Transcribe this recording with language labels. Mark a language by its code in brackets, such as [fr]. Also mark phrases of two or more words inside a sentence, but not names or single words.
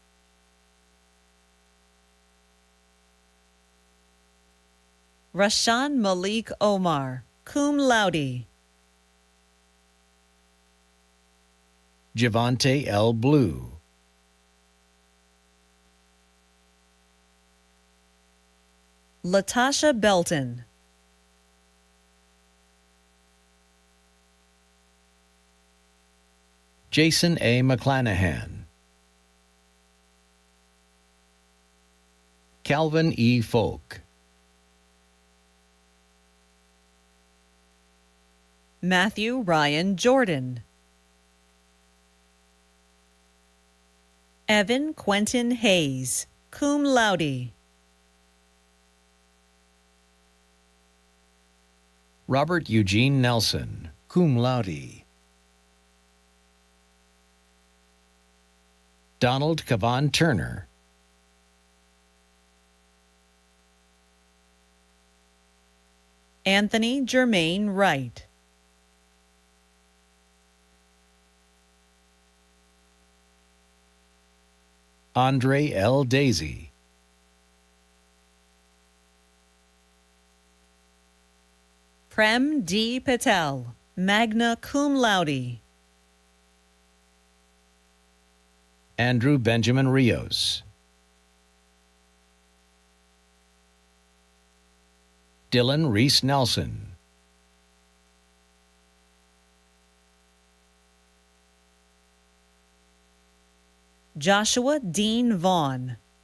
[en] Rashan Malik Omar, [la] cum laude. [en] Javante L. Blue. Latasha Belton. Jason A. McClanahan. Calvin E. Folk. Matthew Ryan Jordan. Evan Quentin Hayes, [la] cum laude. [en] Robert Eugene Nelson, [la] cum laude. [en] Donald Cavan Turner. Anthony Germain Wright. Andre L. Daisy. Prem D. Patel, [la] magna cum laude. [en] Andrew Benjamin Rios. Dylan Reese Nelson. Joshua Dean Vaughn.